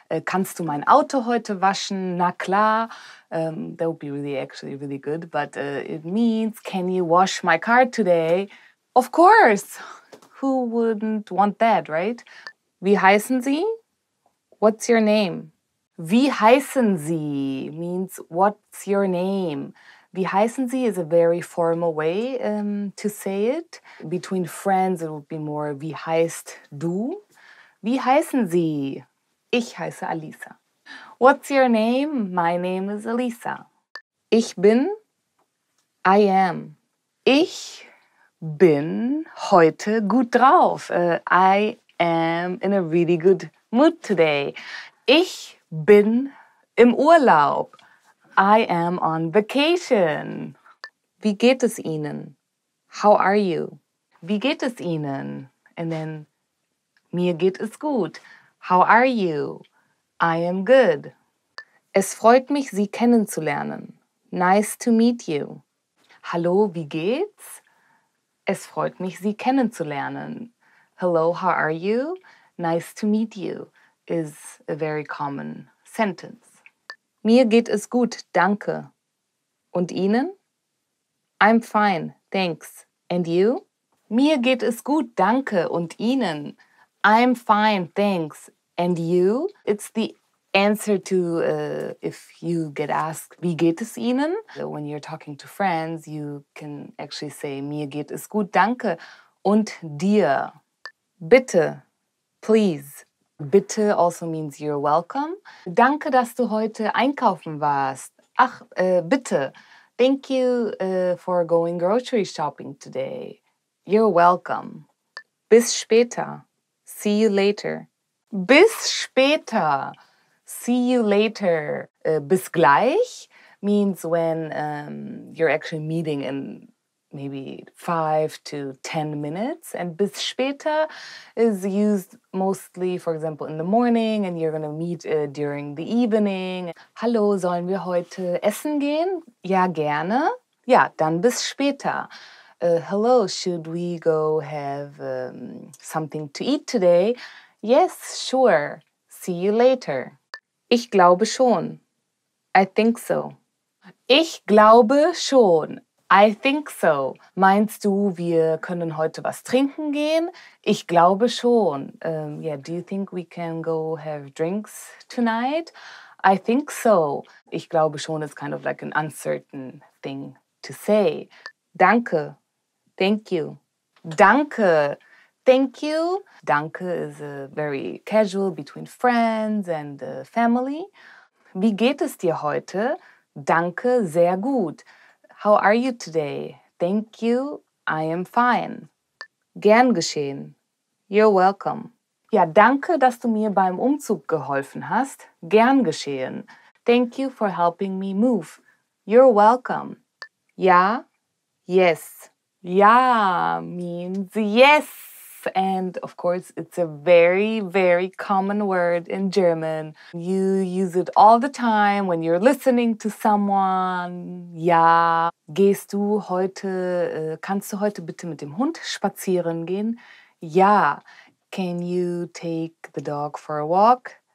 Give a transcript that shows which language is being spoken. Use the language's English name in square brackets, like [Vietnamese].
[German] Kannst du mein Auto heute waschen? Na klar. [English] That would be really good. But it means, can you wash my car today? Of course. Who wouldn't want that, right? [German] Wie heißen Sie? [English] What's your name? [German] Wie heißen Sie [English] means what's your name? [German] Wie heißen Sie [English] is a very formal way to say it. Between friends, it would be more [German] wie heißt du? Wie heißen Sie? Ich heiße Alisa. [English] What's your name? My name is Alisa. [German] Ich bin. [English] I am. [German] Ich bin heute gut drauf. [English] I am in a really good mood today. [German] Ich bin im Urlaub. [English] I am on vacation. [German] Wie geht es Ihnen? [English] How are you? [German] Wie geht es Ihnen? [English] And then, [German] mir geht es gut. [English] How are you? I am good. [German] Es freut mich, Sie kennenzulernen. [English] Nice to meet you. [German] Hallo, wie geht's? Es freut mich, Sie kennenzulernen. [English] Hello, how are you? Nice to meet you is a very common sentence. [German] Mir geht es gut, danke. Und Ihnen? [English] I'm fine, thanks. And you? [German] Mir geht es gut, danke. Und Ihnen? [English] I'm fine, thanks. And you? It's the answer to if you get asked, [German] wie geht es Ihnen? [English] When you're talking to friends, you can actually say, [German] mir geht es gut, danke. Und dir? Bitte, please. [English] Bitte also means you're welcome. [German] Danke, dass du heute einkaufen warst. Ach, bitte. [English] Thank you for going grocery shopping today. You're welcome. [German] Bis später. [English] See you later. [German] Bis später. [English] See you later. [German] Bis gleich [English] means when you're actually meeting in maybe 5 to 10 minutes. And [German] bis später [English] is used mostly, for example, in the morning, and you're going to meet during the evening. [German] Hallo, sollen wir heute essen gehen? Ja, gerne. Ja, dann bis später. [English] Hello, should we go have something to eat today? Yes, sure. See you later. [German] Ich glaube schon. [English] I think so. [German] Ich glaube schon. [English] I think so. [German] Meinst du, wir können heute was trinken gehen? Ich glaube schon. [English] Yeah, do you think we can go have drinks tonight? I think so. [German] Ich glaube schon [English] is kind of like an uncertain thing to say. Danke. Thank you. Danke. Thank you. Danke is very casual between friends and family. [German] Wie geht es dir heute? Danke, sehr gut. [English] How are you today? Thank you, I am fine. [German] Gern geschehen. [English] You're welcome. [German] Ja, danke, dass du mir beim Umzug geholfen hast. Gern geschehen. [English] Thank you for helping me move. You're welcome. Ja, yes. Ja means yes. And of course, it's a very, very common word in German. You use it all the time when you're listening to someone. [German] Ja, kannst du heute bitte mit dem Hund spazieren gehen? Ja. [English] Can you take the dog for a walk?